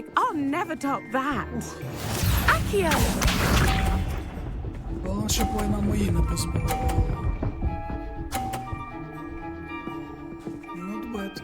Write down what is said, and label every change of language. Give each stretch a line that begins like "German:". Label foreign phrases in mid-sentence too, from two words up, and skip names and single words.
English: I'll never top that. Accio!
Ukrainian: Головне, щоб війна мої не позбавила.
English: Not bad.